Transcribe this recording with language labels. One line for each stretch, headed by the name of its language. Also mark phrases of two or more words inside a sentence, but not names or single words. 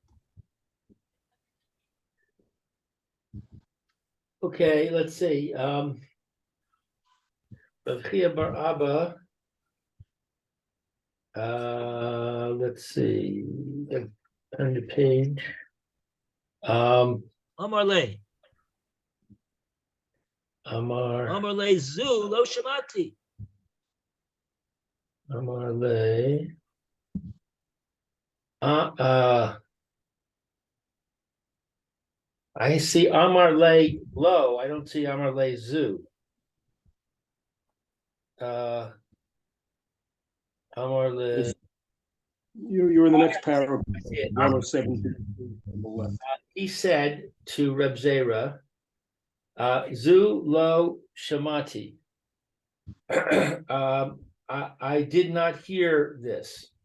English: Okay, let's see. Rav Chibar Abba. Let's see. On the page.
Aramaic: אמר ליה. Amar
Hebrew: ליה זו לא שמעתי.
Aramaic: אמר ליה.
English: I see
Aramaic: אמר ליה לא.
English: I don't see
Aramaic: אמר ליה זו. אמר ליה.
English: You're in the next paragraph, I see it. 107 on the left. He said to Reb Zera,
Hebrew: זו לא שמעתי.
English: I did not hear this.